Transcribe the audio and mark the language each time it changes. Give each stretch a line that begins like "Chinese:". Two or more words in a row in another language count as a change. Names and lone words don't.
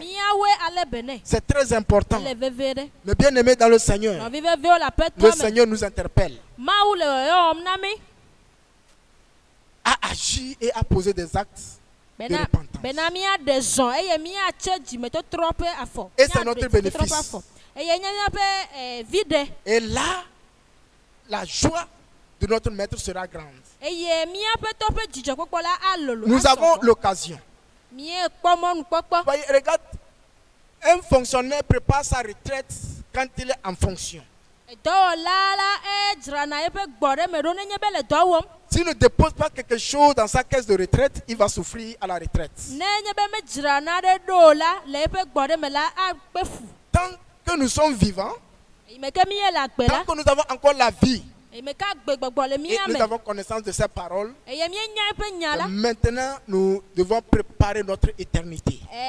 Ewe: Míawoe ale be nɛ.
French: C'est très important.
Ewe: Ele veve ɖe.
French: Mais bien aimé dans le Seigneur,
Ewe: Nɔvi vevewo le le aƒetɔ me.
French: Seigneur nous interpelle
Ewe: Mawu le wɔyɔ wɔm na mi.
French: à agir et à poser des actes de
Ewe: Bena
French: repentance.
Ewe: míaɖe zɔ eye míatse dzimetɔtrɔ ƒe afɔ.
French: Et c'est
Ewe: Míaɖe
French: notre
Ewe: dzimetɔtrɔ
French: bénéfice.
Ewe: ƒe afɔ. Eye nye míaƒe vi ɖe.
French: Et là, la joie de notre maître sera grande.
Ewe: Eye míaƒetɔ ƒe dzidzɔkpɔkpɔ la alolo.
French: Nous avons l'occasion.
Ewe: Míekpɔ mɔnukpɔkpɔ.
French: Voyez, regarde, un fonctionnaire prépare sa retraite quand il est en fonction. S'il ne dépose pas quelque chose dans sa caisse de retraite, il va souffrir à la retraite. Tant que nous sommes vivants, tant que nous avons encore la vie, et nous avons connaissance de ces paroles, maintenant nous devons préparer notre éternité.